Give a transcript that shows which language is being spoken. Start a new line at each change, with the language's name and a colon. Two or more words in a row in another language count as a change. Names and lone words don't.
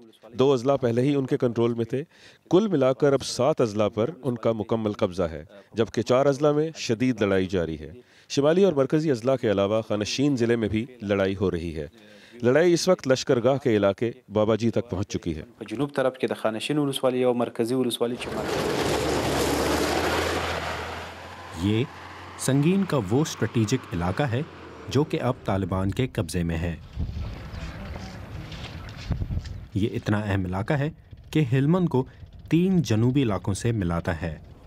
Urdu: 2 اضلاع پہلے ہی ان کے کنٹرول میں تھے. کل ملا کر اب 7 اضلاع پر ان کا مکمل قبضہ ہے، جبکہ 4 اضلاع میں شدید لڑائی جاری ہے. شمالی اور مرکزی اضلاع کے علاوہ خانشین ضلع میں بھی لڑائی ہو رہی ہے. لڑائی اس وقت لشکرگاہ کے علاقے بابا جی تک پہنچ چکی ہے.
Pashto: جنوب طرف کې د خانشین ولسوالی او مرکزی ولسوالی
Urdu: یہ سنگین کا وہ اسٹریٹجک علاقہ ہے جو کہ اب طالبان کے قبضے میں ہے. یہ اتنا اہم علاقہ ہے کہ ہلمند کو 3 جنوبی علاقوں سے ملاتا ہے.